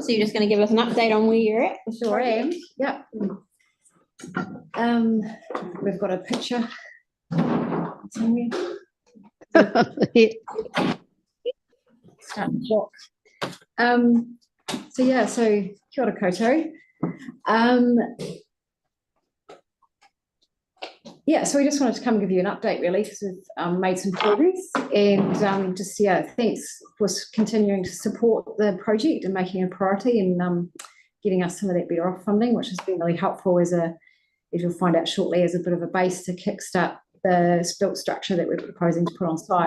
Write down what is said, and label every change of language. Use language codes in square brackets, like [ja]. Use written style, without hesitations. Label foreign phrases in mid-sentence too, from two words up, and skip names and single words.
[en] So you're just going to give us an update on where you're at? Sure am. Yep. We've got a picture somewhere. Start the clock. So yeah, so [mi] kia ora koutou. [en] Yeah, so we just wanted to come and give you an update really because we've made some progress and thanks for continuing to support the project and making it a priority and getting us some of that better off funding, which has been really helpful as you'll find out shortly, as a bit of a base to kickstart the built structure that we're proposing to put on site.